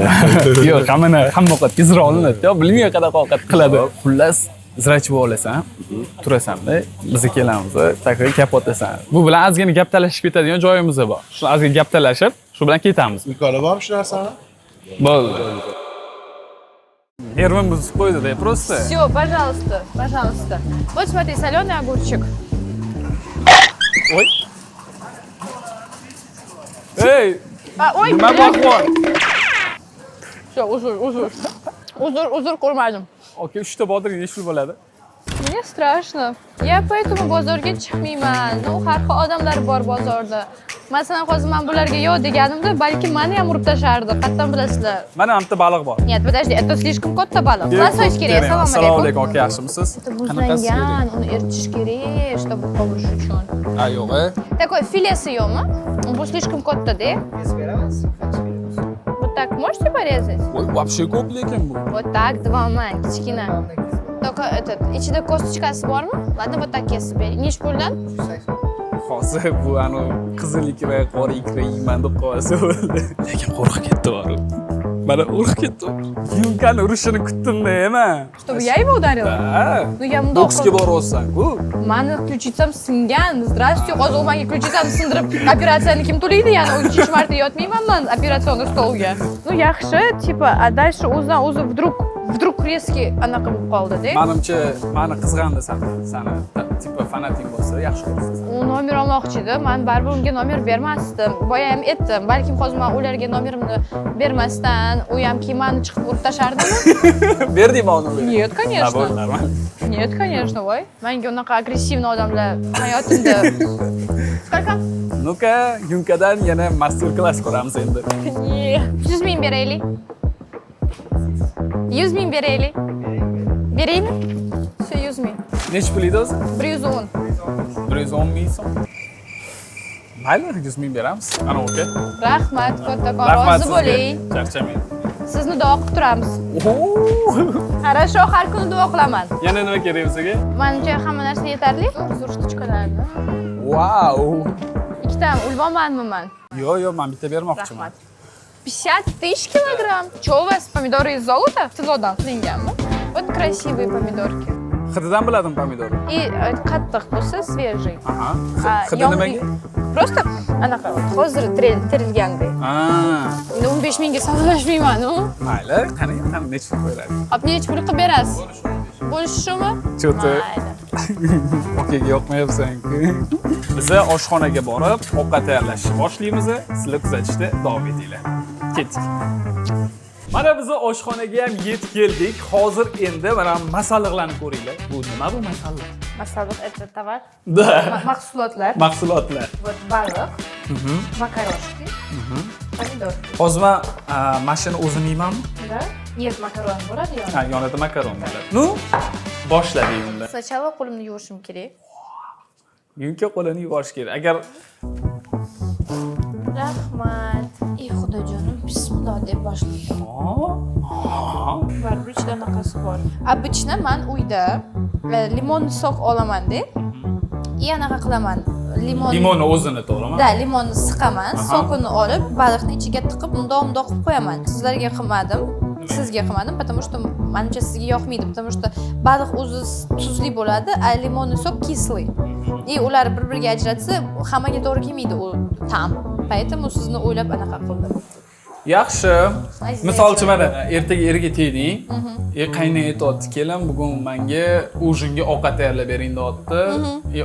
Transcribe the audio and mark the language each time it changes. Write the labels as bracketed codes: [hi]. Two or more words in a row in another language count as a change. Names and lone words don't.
[uz] Yo'q, hamma ovqatga zira olinadi-ku. Bilmayman qanaqa ovqat qiladi. Xullas, zirachi bo'lib olasan, turasan-da, biz kelamiz, takror gap otasan. Bu bilan ozgina gap talashib ketadigan joyimiz bor. Shu ozgina gap talashib, shu bilan ketamiz. Imkoni bormi shu narsani? Bo'ldi. Нервы бузib qo'ydi-da, [ru] просто. Все, пожалуйста. Вот смотри, соленый огурчик. Ой. Ey, Oy, [uz] nima bor? Shu, uzr ko'rmadim. Aka 3 ta botir nechta bo'ladi? [ru] Мне страшно. Я поэтому [uz] bozorga chiqmayman. Har xil odamlar bor bozorda. Masalan, hozir men bularga yo'q deganimda, balki meni ham urib tashardi. Qayerdan bilasizlar? Mana bitta baliq bor. [ru] Нет, подожди, это слишком [uz] katta baliq. Masoch kerak. Assalomu alaykum, aka, yaxshimisiz? Muzlangan, uni eritish kerak, чтобы qovush uchun. Ha, yo'q, [ru] Такой филесы [uz] yo'qmi? Bu слишком katta-da. [ru] Вот так можете порезать? [uz] Voy, вообще ko'p lekin bu. [ru] Вот так, два man, kichkina. Только этот, [uz] ichida kostочкasi bormi? [ru] Ладно, вот так [uz] kesib bering. Nech puldan? Hozir bu qizil ikra, qora ikra yeyman deb qolsa bo'ldi. Lekin qo'rqib ketdi bor. Mana urib ketdi. Yunkani urishini kutdim-da, men. [ru] Чтобы я его ударила? [uz] Ha. [ru] Ну я mundoq. [uz] Boksga boryapsan-ku. Mani ключицам singan. Здравствуйте, hozir u menga ключицamni sindirib, operatsiyani kim to'laydi? Ya'ni 3 marta yotmayman men operatsion stolga. Ну yaxshi, [ru] типа, а дальше [uz] o'zidan-o'zi [ru] вдруг резкий [uz] anaqa bo'lib qoldi-da. Menimcha, meni qizg'andi sani tipa fanating bo'lsa, yaxshi ko'rasiz. U nomer olmoqchi edi. Men baribir unga nomer bermasdim. Boya ham aytdim. Balkim hozir men ularga nomerimni bermasdan, u ham meni chiqib urib tashardimi? Berdingmi uni? [ru] Нет, конечно. Нет, конечно, [uz] voy. Menga unaqa agressivniy odamlar hayotimda. [ru] Сколько? Ну-ка, [uz] Yunkadan yana master klass ko'ramiz endi. 100 ming beraylik. 100 ming beraylik. Beraymi? Shu 100 ming. Nech pul edi o'zi? 110. 110 ming so'm. Mayli, 100 ming beramiz. Ana aka. Rahmat, kattakon, rozi bo'ling. Charchamang. Sizni duo qilib turamiz. Хорошо, har kuni duo qilaman. Yana nima kerak bizga? Menimcha hamma narsa yetarli. Zo'r shtuchkalarni. Wow. Ikkitami ulvonmanmi men? Yo'q, men bitta bermoqchiman. [ru] 50 тысяч килограмм. Что у вас, помидоры из золота? [uz] Тылодан qilinganmi? [ru] Вот красивые помидорки. [uz] Hididan biladim pomidor. И qattiq bo'lsa, свежий. Aha. Hidi nimaga? Просто anaqa hozir terilganday. Ha. Endi 15 mingga savdolashmayman, u. Mayli, qani necha pul qo'yadi? Olib necha pul qilib berasiz? Bo'lishi shumi? Cho'ti. Okaga yoqmayapsan-ku. Biz oshxonaga borib, ovqat tayyorlashni boshlaymiz. Sizlar kuzatishda davom etinglar. Ketdik. Mana biz oshxonaga ham yetib keldik. Hozir endi mana masalliqlarni ko'ringlar. Bu nima bu masalliq? [ru] Masalliq это товар. Da. [uz] Mahsulotlar. Mahsulotlar. Вот baliq. Makaroshki. Pomidor. Hozir men mashina o'zim yeymanmi? [ru] Да. Нет, [uz] makaron bo'ladi yo'q. Ha, yonida makaron bo'ladi. Nu, boshladik unda. Сначала qo'limni yuvishim kerak. Yunka qo'lini yuvish kerak. Agar Rahmat. Ey xudojonim, bismillah deb boshlayman. Baribir ichida anaqasi bor. Обычно men uyda limonni sok olaman-da. И anaqa qilaman. limonni o'zini to'g'rimi? Da, limonni siqaman, sokini olib, baliqni ichiga tiqib, mundoq qilib qo'yaman. Sizlarga qilmadim. Sizga qilmadim, [ru] потому что [uz] menimcha sizga yoqmaydi, [ru] потому что [uz] baliq o'zi tuzli bo'ladi, [ru] a limonniy sok kislый. [uz] И ular bir-biriga ajratsa, hammaga to'g'ri kelmaydi u ta'm. Поэтому sizni o'ylab anaqa qildim. Yaxshi. Misolchi mana ertaga erga tegding. Qaynay aytdi, "Keling, bugun menga ujinga ovqat tayyorlab bering" deyapti.